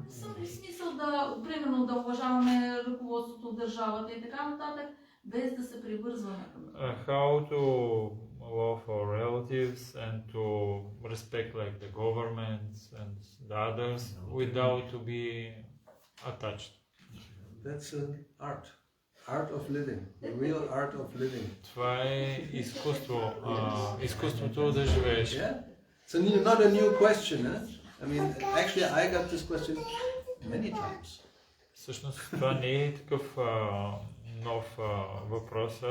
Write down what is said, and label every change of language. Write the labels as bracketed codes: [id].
[bg] В смисъл примерно да уважаваме ръководството, държавата и така нататък, без да се привързваме към това. [en] How to love our relatives and to respect like the government and the others without to be attached. That's an art. Art of living. The real art of living. [bg] Това е изкуство. Изкуството да живееш. [en] Yeah? It's not a new question, huh? I mean, actually, I got this question many times. [bg] Всъщност това не е такъв нов въпрос.